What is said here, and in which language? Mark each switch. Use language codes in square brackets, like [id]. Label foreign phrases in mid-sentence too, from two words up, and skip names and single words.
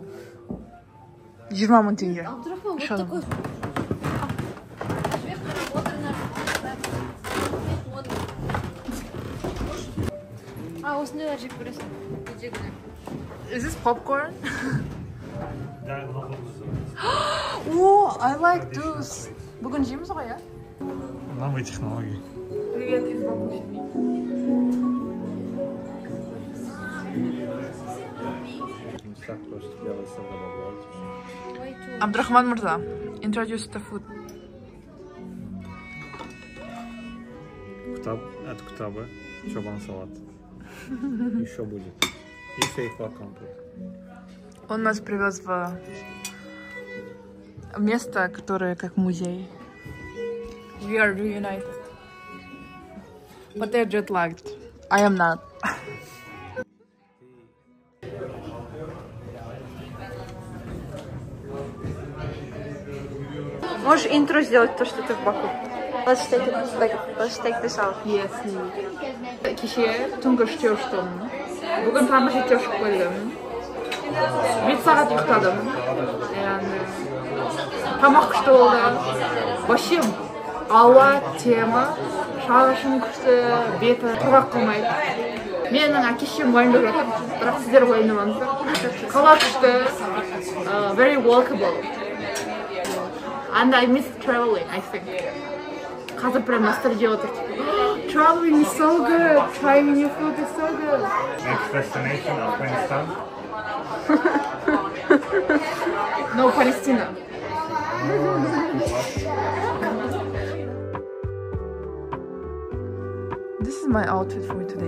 [en] 20 теңге. Is this popcorn? Oh, I like those. [kk] Бүгін жейміз ғой, я? [ru] Новые технологии. Привет из Баку. Абдрахман Мурза, [en] introduce the food. [ru] Это кутабы, чобан салат. Еще будет. И фейхла компот. Он нас привез в место, которое как музей. [en] We are reunited. But they're jet lagged. I am not. [ru] Можешь интро сделать то, что ты в Баку? [en] Let's take this out. Yes. [kk] Кеше түнгі 3-те ұштым. Бүгін таңғы 7-те ұшып келдім. 7 сағат ұйықтадым. Тамақ күшті болды. Вообще ауа, тема, шағышым күшті, беті құрғақ қылмайды. Менің әке-шешем уайымдап жатыр, бірақ сіздер уайымдамаңыздар. Қала күшті, [en] very walkable. And I miss traveling, I think. [kk] Қазір [ru] прям ностальгия [kk] отыр. [en] Traveling is so good. Trying new food is so good. Next destination, Afghanistan. No, Palestine. This is my outfit for today.